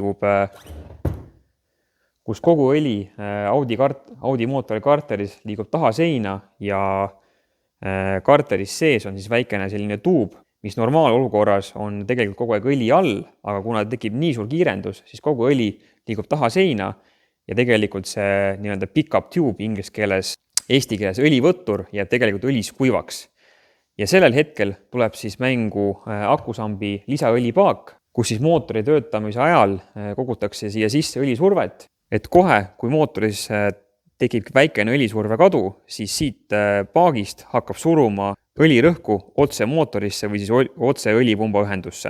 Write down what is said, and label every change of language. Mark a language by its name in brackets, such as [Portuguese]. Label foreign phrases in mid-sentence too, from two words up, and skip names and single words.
[Estonian] Audi mootori karteris liigub taha seina ja karteris sees on siis väikene selline tuub, mis normaalolukorras on tegelikult kogu aeg õli all, aga kuna tekib nii suur kiirendus, siis kogu õli liigub taha seina ja tegelikult see nii-öelda [English] pick-up tube [Estonian] inglise keeles, eesti keeles õlivõttur jääb tegelikult õlis kuivaks. Ja sellel hetkel tuleb siis mängu akusambi lisaõlipaak, kus siis mootori töötamise ajal kogutakse siia sisse õlisurvet, et kohe, kui mootoris tekib väikene õlisurve kadu, siis siit paagist hakkab suruma õlirõhku otse mootorisse või siis otse õlipumba ühendusse.